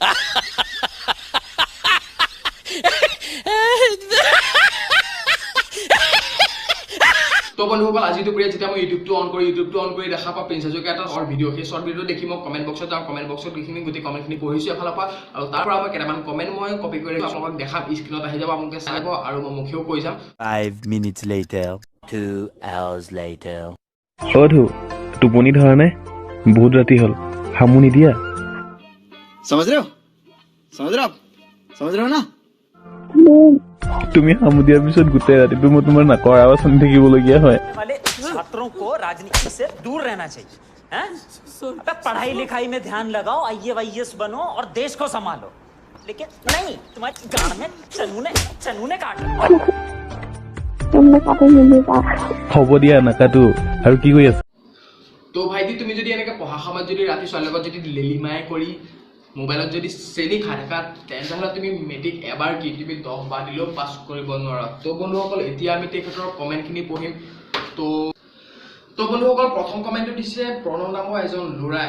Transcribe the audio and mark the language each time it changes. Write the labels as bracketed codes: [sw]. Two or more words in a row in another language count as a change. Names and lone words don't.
[as] তো বন্ধুসকল, আজি দুপৰীয়া যেতিয়া মই ইউটিউবটো অন কৰি দেখা পাওঁ প্ৰিন্স হাজৰিকা এটা [en] short video'. [as] সেই [en] short video [as] দেখি মই [en] comment box [as] যাওঁ। [en] comment box [as] এইখিনি গোটেই কমেণ্টখিনি পঢ়িছোঁ এফালৰ পৰা, আৰু তাৰ পৰা মই কেইটামান কমেণ্ট মই কপি কৰি আপোনালোকক দেখাম। স্ক্ৰীণত আহি যাব, আপোনালোকে চাই যাব, আৰু মই মুখেও কৈ যাম। [en] 5 minutes later. 2 hours later. [as] অধু, টোপনি ধৰা নাই? বহুত ৰাতি হ'ল, হামু নিদিয়া? [hi] समझ रहे हो ना? [as] তুমি হামু দিয়াৰ পিছত গোটেই ৰাতিটো মই তোমাৰ নাকৰ আৱাজ শুনি থাকিবলগীয়া হয়। [hi] वाले छात्रों को राजनीति से दूर रहना चाहिए, हैं? अबे पढ़ाई लिखाई में ध्यान लगाओ, IAS बनो और देश को संभालो। लेकिन नहीं, तुम्हारे गाड़ में चनू ने काट रखा। [as] হ'ব দিয়া, নাকাটো। আৰু কি কৰি আছা? তো ভাইটি, তুমি যদি এনেকৈ পঢ়া সময়ত যদি ৰাতি ছোৱালীৰ লগত যদি লেলিমাই কৰি মোবাইলত যদি চেনি খাই থাকা, তেনেহ'লে তুমি মেট্ৰিক এবাৰ কি তুমি 10 বাৰ দিলেও পাছ কৰিব নোৱাৰা। তো বন্ধুসকল, এতিয়া আমি তেখেতৰ কমেণ্টখিনি পঢ়িম। তো বন্ধুসকল, প্ৰথম কমেণ্টটো দিছে প্ৰণৱ নামৰ এজন ল'ৰাই।